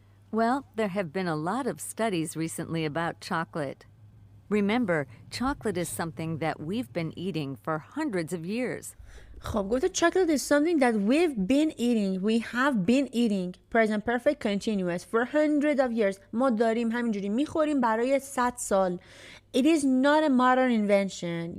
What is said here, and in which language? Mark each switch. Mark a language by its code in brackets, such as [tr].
[en] Well, there have been a lot of studies recently about chocolate. Remember, chocolate is something that we've been eating for hundreds of years. [fa] خب گفته [en] chocolate is something that we have been eating present perfect continuous for hundreds of years. [fa] ما داریم همینجوری میخوریم برای 100 سال. [en] It is not a modern invention.